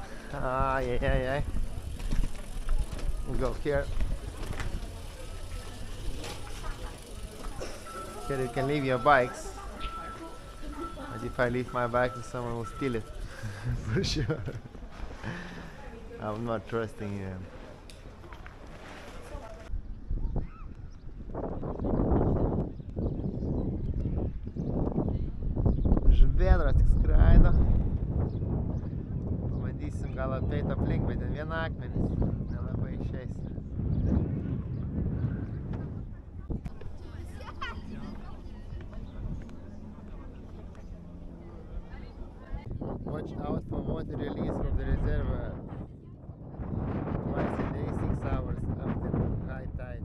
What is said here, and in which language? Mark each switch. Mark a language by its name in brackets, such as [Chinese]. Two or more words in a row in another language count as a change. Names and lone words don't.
[English] Yeah. We'll go here. Here you can leave your bikes. But if I leave my bike, someone will steal it. For sure. I'm not trusting them. [Lithuanian] Žuvėdros tik skraido. Pabandysim gal apeit aplink, bet ten viena akmenis. Nelabai išeis. [English] Watch out for water release from the reservoir. Twice a day, 6 hours after high tide.